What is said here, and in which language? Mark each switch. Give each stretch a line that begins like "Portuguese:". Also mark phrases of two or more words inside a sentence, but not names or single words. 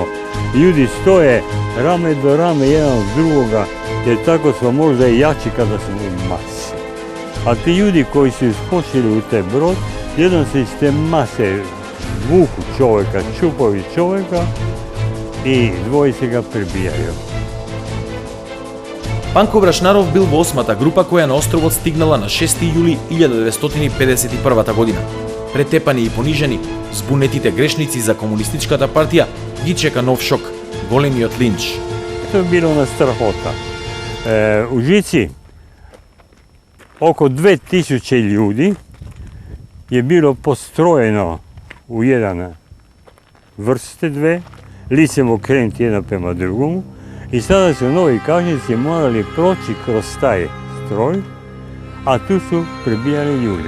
Croatian: Ljudi stoje rame do rame jedan od drugoga, jer tako smo možda i jači kada smo u masi. A ti ljudi koji su iskočili u taj brod, jednom se iz te mase vuku čovjeka, čupaju čovjeka i dvojice ga pribijaju.
Macedonian: Панко Брашнаров бил во 8-та група која на островот стигнала на 6 јули 1951 година. Претепани и понижени, збунетите грешници за комунистичката партија ги чека нов шок, големиот линч.
Croatian: To je bilo na strahota. U Žici oko 2000 ljudi je bilo postrojeno u jedan vrste dve, licem okrenuti jedan prema drugomu i sada su novi kažnjenici morali proći kroz taj stroj, a tu su prebijali ljude.